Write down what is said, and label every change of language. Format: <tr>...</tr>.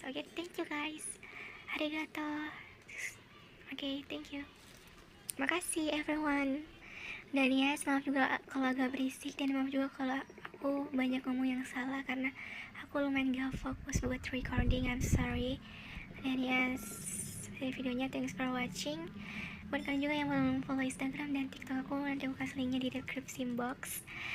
<en>Oke, thank you guys. Arigato. Oke, thank you.</en> <id>Makasih everyone. Dan ya, maaf juga kalau agak berisik, dan maaf juga kalau aku banyak ngomong yang salah karena aku lumayan gak fokus buat recording.</id> <en>I'm sorry.</en> <id>Dan ya, videonya</id> <en>thanks for watching.</en> <id>Buat kalian juga yang belum follow Instagram dan TikTok aku, nanti aku kasih linknya di description box.</id>